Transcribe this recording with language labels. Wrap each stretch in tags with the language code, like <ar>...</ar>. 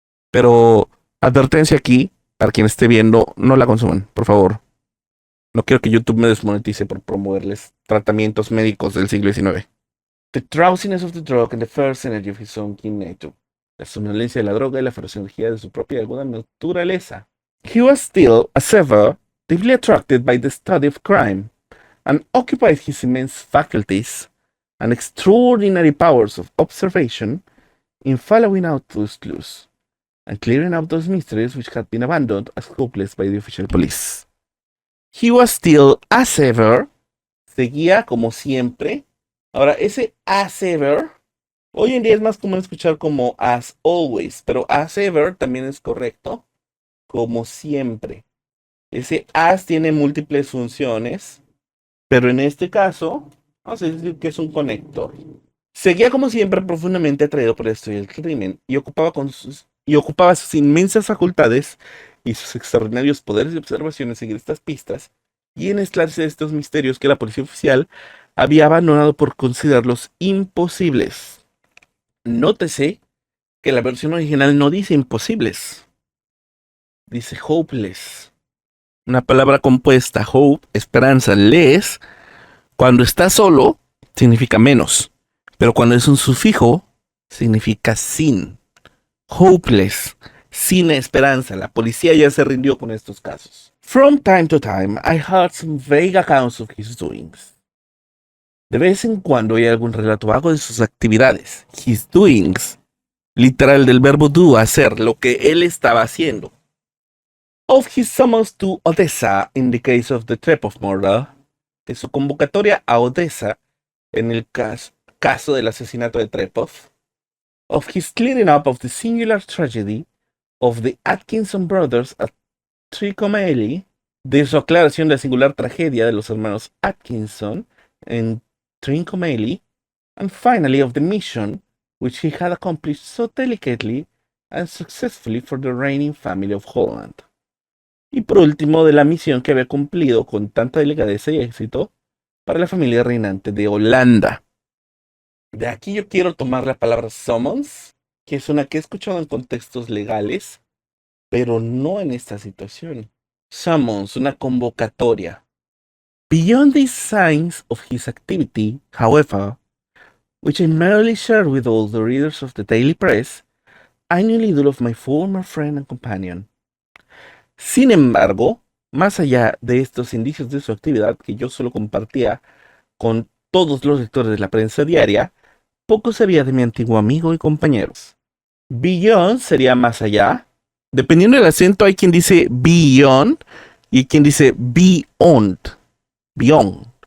<es>Pero advertencia aquí, para quien esté viendo, no la consuman, por favor. No quiero que YouTube me desmonetice por promoverles tratamientos médicos del siglo XIX.</es> <en>The drowsiness of the drug and the first energy of his own keen nature.</en> <es>la somnolencia de la droga y la feroz energía de su propia y aguda naturaleza.</es> <en>He was still, as ever, deeply attracted by the study of crime, and occupied his immense faculties and extraordinary powers of observation in following out those clues and clearing up those mysteries which had been abandoned as hopeless by the official police. He was still, as ever,</en> <es>seguía como siempre. Ahora, ese</es> <en>as ever,</en> <es>hoy en día es más común escuchar como</es> <en>as always,</en> <es>pero as ever también es correcto, como siempre. Ese as tiene múltiples funciones, pero en este caso, vamos a decir que es un conector. Seguía como siempre profundamente atraído por la historia del crimen y ocupaba sus inmensas facultades y sus extraordinarios poderes de observación en seguir estas pistas y en esclarecer estos misterios que la policía oficial había abandonado por considerarlos imposibles. Nótese que la versión original no dice imposibles, dice hopeless. Una palabra compuesta, hope, esperanza, less, cuando está solo, significa menos. Pero cuando es un sufijo, significa sin. Hopeless, sin esperanza. La policía ya se rindió con estos casos.</es> <en>From time to time, I heard some vague accounts of his doings.</en> <es>De vez en cuando hay algún relato vago de sus actividades.</es> <en>His doings,</en> <es>literal del verbo do, hacer, lo que él estaba haciendo.</es> <en>Of his summons to Odessa in the case of the Trepov murder,</en> <es>de su convocatoria a Odessa en el caso del asesinato de Trepov,</es> <en>of his clearing up of the singular tragedy of the Atkinson brothers at Trincomalee,</en> <es>de su aclaración de la singular tragedia de los hermanos Atkinson en Trincomalee,</es> <en>and finally of the mission which he had accomplished so delicately and successfully for the reigning family of Holland.</en> <es>Y por último, de la misión que había cumplido con tanta delicadeza y éxito para la familia reinante de Holanda. De aquí yo quiero tomar la palabra summons, que es una que he escuchado en contextos legales, pero no en esta situación. Summons, una convocatoria.</es> <en>Beyond these signs of his activity, however, which I merely share with all the readers of the daily press, I knew little of my former friend and companion.</en> <es>Sin embargo, más allá de estos indicios de su actividad que yo solo compartía con todos los lectores de la prensa diaria, poco sabía de mi antiguo amigo y compañeros. Beyond sería más allá. Dependiendo del acento, hay quien dice beyond y quien dice beyond. Beyond.</es>